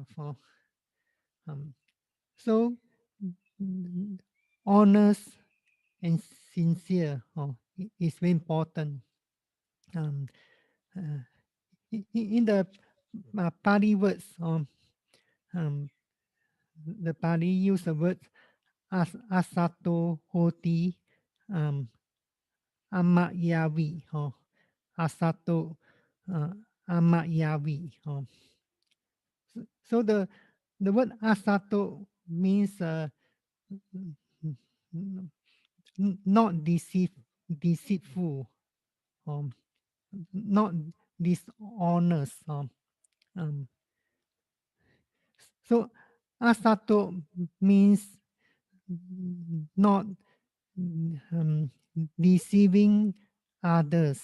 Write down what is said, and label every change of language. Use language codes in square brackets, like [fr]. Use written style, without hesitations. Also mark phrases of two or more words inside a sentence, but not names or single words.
[en] Um, so honest and sincere is very important. Um, uh, in the Pali words, um, the Pali use the word [pi] asato hoti um, amayavi. Asato amayavi. [en] So the word asato means not deceitful, um, not dishonest. Um, so asato means not deceiving others.